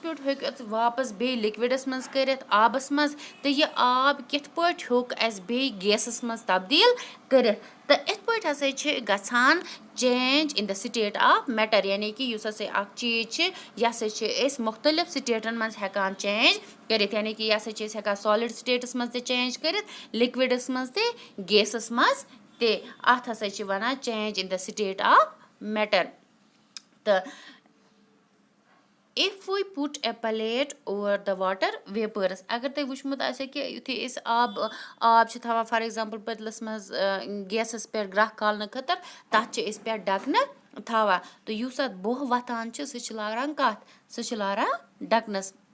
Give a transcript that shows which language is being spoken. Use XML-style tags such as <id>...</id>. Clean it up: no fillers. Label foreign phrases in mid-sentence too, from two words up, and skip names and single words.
<ks>پٲٹھۍ ہیوٚک اَتھ واپَس بیٚیہِ لِکوِڈَس منٛز کٔرِتھ آبَس منٛز تہٕ یہِ آب کِتھ پٲٹھۍ ہیوٚک اَسہِ بیٚیہِ گیسَس منٛز تبدیٖل کٔرِتھ تہٕ یِتھ پٲٹھۍ ہسا چھِ گژھان</ks> <en>change in the state of matter</en> <ks>یعنی کہِ یُس ہسا اَکھ چیٖز چھِ یہِ ہسا چھِ أسۍ مُختلِف سِٹیٹَن منٛز ہٮ۪کان چینٛج کٔرِتھ یعنی کہِ یہِ ہسا چھِ أسۍ ہٮ۪کان سالِڈ سِٹیٹَس منٛز تہِ چینٛج کٔرِتھ لِکوِڈَس منٛز تہِ گیسَس منٛز تہِ اَتھ ہسا چھِ وَنان</ks> <en>change in the state of matter</en> <ks>تہٕ</ks> <en>if we put a plate over the water vapours</en> <ks>اگر تۄہہِ وٕچھمُت آسیو کہِ یُتھُے أسۍ آب چھِ تھاوان</ks> <en>for example</en> <ks>پٔتلَس منٛز گیسَس پٮ۪ٹھ گرٛٮ۪کھ کھالنہٕ خٲطرٕ تَتھ چھِ أسۍ پٮ۪ٹھ ڈَکنہٕ تھاوان تہٕ یُس اَتھ بۄہ وۄتھان چھِ سُہ چھِ لاران کَتھ سُہ چھِ لاران ڈَکنَس</ks>